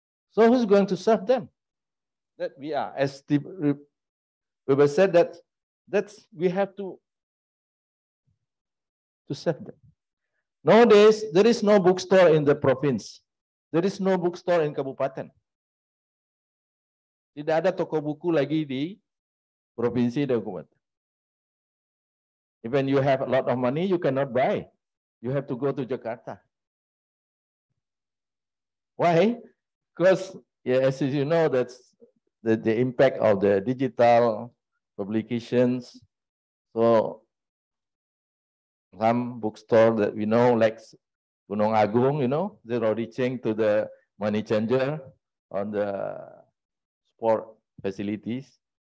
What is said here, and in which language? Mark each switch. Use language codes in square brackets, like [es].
[en] So who's going to serve them? That we are, as the Weber said, that's we have to serve them. Nowadays, there is no bookstore in the province. There is no bookstore in kabupaten. [id] Tidak ada toko buku lagi di provinsi dan kabupaten. [en] Even you have a lot of money, you cannot buy. You have to go to Jakarta. Why? Because, yeah, as you know, that's the impact of the digital publications. So some bookstore that we know, like Gunung Agung, you know, they're reaching to the money changer on the sport facilities.